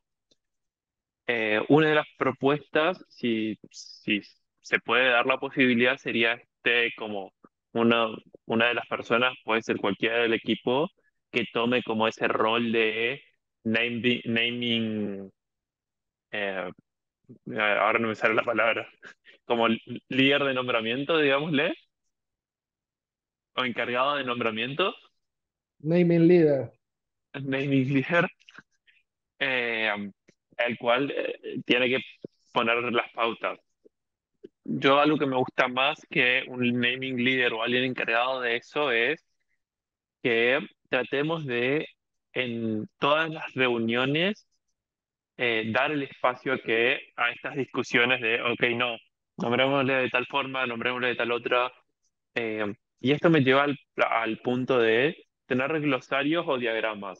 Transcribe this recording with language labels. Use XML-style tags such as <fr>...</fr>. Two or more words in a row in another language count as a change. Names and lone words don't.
<es>Una de las propuestas, si se puede dar la posibilidad, sería como una, una de las personas, puede ser cualquiera del equipo, que tome como ese rol de naming, eh, ahora no me sale la palabra, como líder de nombramiento, digámosle, o encargado de nombramiento,</es> <en>Naming leader. naming leader,</en> <es>el cual tiene que poner las pautas. Yo algo que me gusta más que un</es> <en>naming leader</en> <es>o alguien encargado de eso es que tratemos de en todas las reuniones dar el espacio a estas discusiones de, ok, no, nombrémosle de tal forma, nombrémosle de tal otra. Y esto me lleva al punto de tener glosarios o diagramas.</es>